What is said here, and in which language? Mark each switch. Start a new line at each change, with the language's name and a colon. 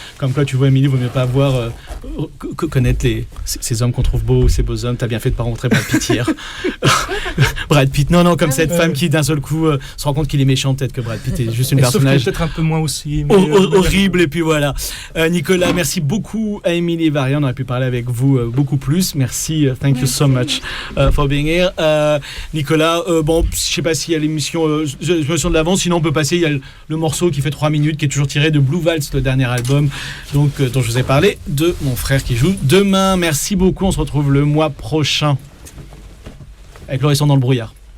French: Comme quoi, tu vois, Émilie, il vaut mieux pas connaître ces hommes qu'on trouve beaux, ces beaux hommes. T'as bien fait de pas rencontrer Brad Pitt hier. Brad Pitt, non, comme cette femme qui d'un seul coup se rend compte qu'il est méchant. Peut-être que Brad Pitt est juste une personnage. Peut-être un peu moins aussi. Mais horrible. Et puis voilà. Nicolas, merci beaucoup à Émilie et Varian. On aurait pu parler avec vous beaucoup plus. Merci,
English: thank you so much for being here.
French: Nicolas, je sais pas s'il y a l'émission de l'avance, sinon on peut passer, il y a le morceau qui fait 3 minutes, qui est toujours tiré de Blue Waltz, le dernier album, donc, dont je vous ai parlé, de mon frère qui joue demain. Merci beaucoup, on se retrouve le mois prochain avec L'Horizon dans le brouillard.